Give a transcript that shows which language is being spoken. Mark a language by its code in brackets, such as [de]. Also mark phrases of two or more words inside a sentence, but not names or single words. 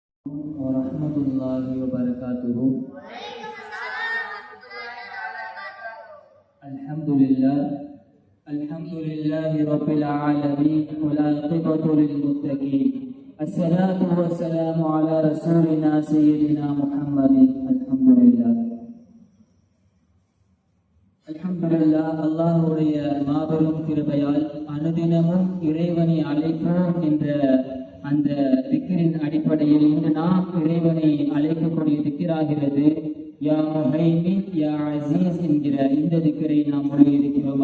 [ar] ورحمة الله وبركاته. الحمد لله رب العالمين والعاقبة للمتقين. الصلاة والسلام على رسولنا سيدنا محمد. [ta] அல்ஹம்துலில்லாஹ். அல்லாஹ்வுடைய மாபெரும் கிருபையால் அனுதினமும் இறைவனை அழைப்போம் என்ற அந்த திக்ரின் அடிப்படையில் இன்று நாம் இறைவனை அழைக்கக்கூடிய திக்ராகிறது [ar] يا مهيمن يا عزيز [ta] என்கிற இந்த திக்ரை நாம் மொழியிருக்கிறோம்.